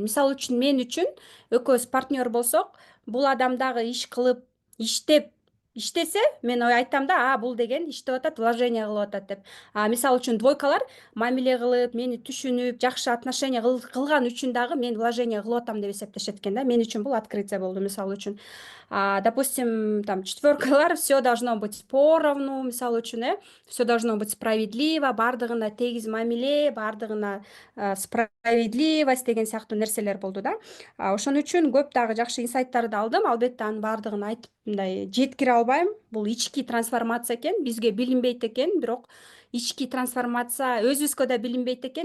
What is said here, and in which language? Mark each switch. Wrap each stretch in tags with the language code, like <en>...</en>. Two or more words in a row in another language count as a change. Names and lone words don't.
<ky>Мисалы үчүн мен үчүн экөөбүз партнер болсок, бул адам дагы иш кылып, иштесе, мен айтам да, бул деген иштеп атат, вложение кылып атат деп. Мисалы үчүн двойкалар мамиле кылып, мени түшүнүп, жакшы отношение кылган үчүн дагы мен вложение кылып атам деп эсептешет экен да. Мен үчүн бул открытие болду, мисалы үчүн.</ky> <ru>Допустим, там четверкалар все должно быть поровну,</ru> <ky>мисалы үчүн,</ky> <ru>все должно быть справедливо,</ru> <ky>бардыгына тегиз мамиле, бардыгына справедливость деген сыяктуу нерселер болду да. Ошон үчүн көп дагы жакшы инсайттарды алдым. Албетте анын бардыгын айтып мындай жеткире албайм. Бул ички трансформация экен, бизге билинбейт экен, бирок ички трансформация өзүбүзгө да билинбейт экен.</ky>